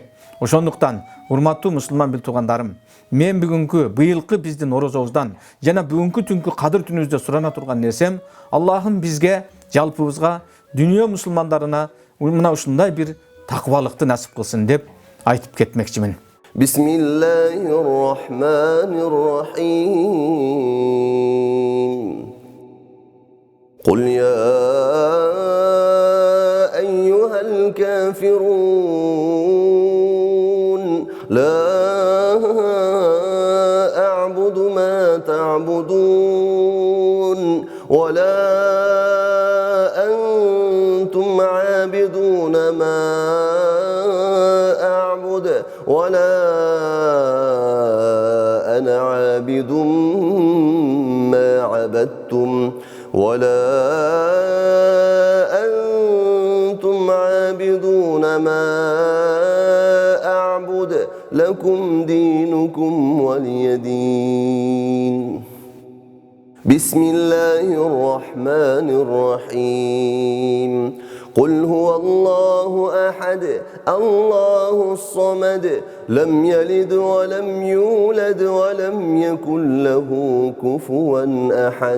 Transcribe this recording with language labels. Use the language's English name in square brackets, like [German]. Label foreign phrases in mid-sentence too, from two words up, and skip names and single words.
[Kyrgyz] Ошондуктан урматтуу мусулман бил туугандарым, мен бүгүнкү быйылкы биздин орозобуздан жана бүгүнкү түнкү кадыр түнүбүздө сурана турган нерсем, Аллахым бизге, жалпыбызга, дүйнө мусулмандарына мына ушундай бир таквалыкты насип кылсын деп айтып кетмекчимин. [Arabic] بسم الله الرحمن الرحيم. قل يا أيها الكافرون لا أعبد ما تعبدون ولا أنتم عابدون ما أعبد ولا أنا عابد ما عبدتم ولا أنتم عابدون ما أعبد لكم دينكم ولي دين. بسم الله الرحمن الرحيم. قل هو الله أحد الله الصمد لم يلد ولم يولد ولم يكن له كفوا أحد.